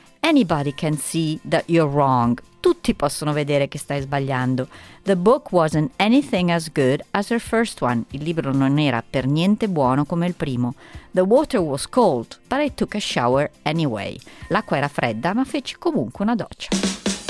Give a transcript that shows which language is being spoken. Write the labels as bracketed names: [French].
[English] Anybody can see that you're wrong. [Italian] Tutti possono vedere che stai sbagliando. [English] The book wasn't anything as good as her first one. [Italian] Il libro non era per niente buono come il primo. [English] The water was cold, but I took a shower anyway. [Italian] L'acqua era fredda, ma feci comunque una doccia.